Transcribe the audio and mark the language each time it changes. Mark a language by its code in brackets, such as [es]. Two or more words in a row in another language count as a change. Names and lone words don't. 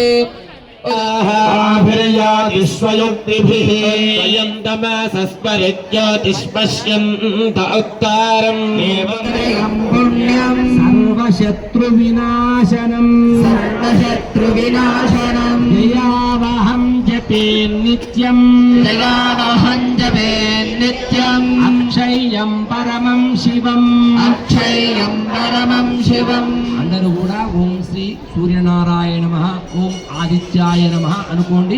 [sa] आभिर्यादिष्वयुक्तिभिः स्वयं तमसस्परिज्योतिष्पश्यन्त उत्तारम् एवं पुण्यं सर्वशत्रुविनाशनम् जयावहं जपे नित्यम् अक्षय्यं परमं शिवम् [te] అందరూ కూడా [sa] ఓం శ్రీ సూర్యనారాయణ నమః, ఓం ఆదిత్యాయ నమః [te] అనుకోండి.